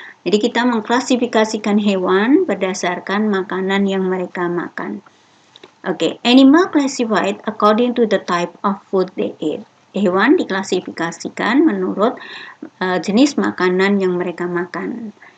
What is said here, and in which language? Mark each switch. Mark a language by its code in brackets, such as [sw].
[id] Jadi kita mengklasifikasikan hewan berdasarkan makanan yang mereka makan. [en] Oke, animal classified according to the type of food they eat. [id] Hewan diklasifikasikan menurut jenis makanan yang mereka makan.